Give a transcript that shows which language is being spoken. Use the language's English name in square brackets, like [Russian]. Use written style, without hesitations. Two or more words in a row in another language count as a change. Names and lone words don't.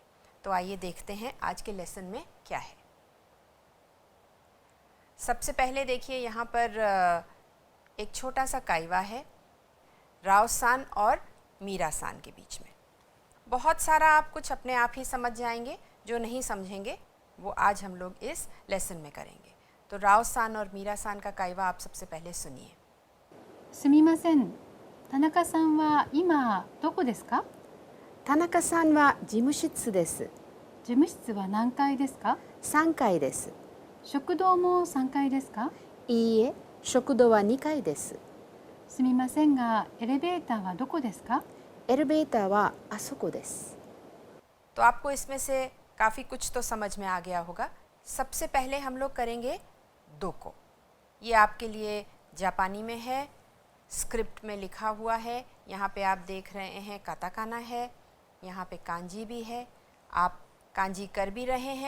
[Hindi] तो आइए देखते हैं आज के लेसन में क्या है। सबसे पहले देखिए, यहाँ पर एक छोटा सा काइवा है राव-सान और मीरा-सान के बीच में। बहुत सारा आप कुछ अपने आप ही समझ जाएंगे, जो नहीं समझेंगे वो आज हम लोग इस लेसन में करेंगे। तो राव-सान और मीरा-सान का काइवा आप सबसे पहले सुनिए। [Japanese] すみません、田中さんは今どこですか？田中さんは事務室です。事務室は何階ですか 3階です。食堂も3階ですか？いいえ、食堂は2階です。すみませんが、エレベーターはどこですか？エレベーターはあそこです。 [Hindi] तो आपको इसमें से काफ़ी कुछ तो समझ में आ गया होगा। सबसे पहले हम लोग करेंगे दोको। ये आपके लिए जापानी में है, स्क्रिप्ट में लिखा हुआ है। यहाँ पे आप देख रहे हैं काताकाना है, यहाँ पे कांजी भी है, आप कांजी कर भी रहे हैं।